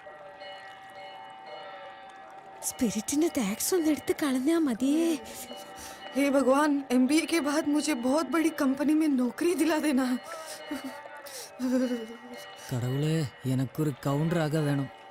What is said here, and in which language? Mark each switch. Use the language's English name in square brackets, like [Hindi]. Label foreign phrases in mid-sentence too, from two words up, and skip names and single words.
[Malayalam] സ്പിരിറ്റിന്റെ ടാക്സ് ഒന്ന് എടുത്ത് കളഞ്ഞാ മതിയേ. [Hindi] हे भगवान, MBA के बाद मुझे बहुत बड़ी कंपनी में नौकरी दिला देना. [Tamil] கடவுளே, எனக்கு ஒரு கவுண்டர் ஆக வேணும்.